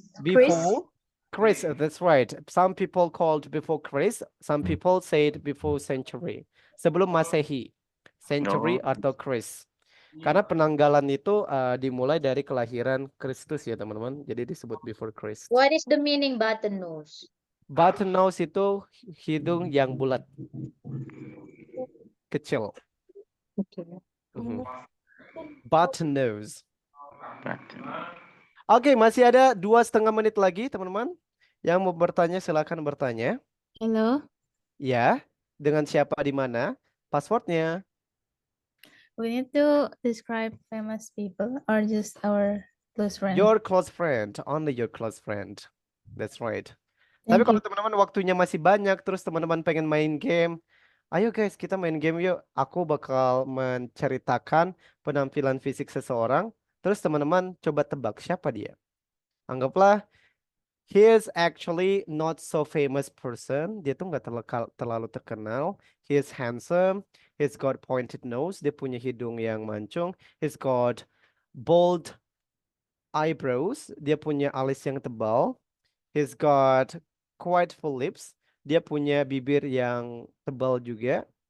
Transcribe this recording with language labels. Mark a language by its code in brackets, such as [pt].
[en] Before Chris, that's right. Some people called before Chris, some people said before century. [id] Sebelum Masehi. Century atau Chris. Karena penanggalan itu dimulai dari kelahiran Kristus ya teman-teman. Jadi disebut [en] before Christ. What is the meaning button nose? [id] Button nose itu hidung yang bulat. Kecil. [en] Button nose. [id] Oke, masih ada 2,5 menit lagi teman-teman. Yang mau bertanya silakan bertanya. [en] Hello. [id] Ya, dengan siapa di mana? Passwordnya. [en] We need to describe famous people or just our close friend. Your close friend, only your close friend. That's right. [id] Tapi kalau teman-teman waktunya masih banyak, terus teman-teman pengen main game, ayo guys kita main game yuk. Aku bakal menceritakan penampilan fisik seseorang, terus teman-teman coba tebak siapa dia. Anggaplah [en] he is actually not so famous person. [id] Dia tuh nggak terlalu terkenal. [en] He is handsome. He's got pointed nose. [id] Dia punya hidung yang mancung. [en] He's got bold eyebrows. [id] Dia punya alis yang tebal. [en] He's got quite full lips. [id] Dia punya bibir yang tebal juga.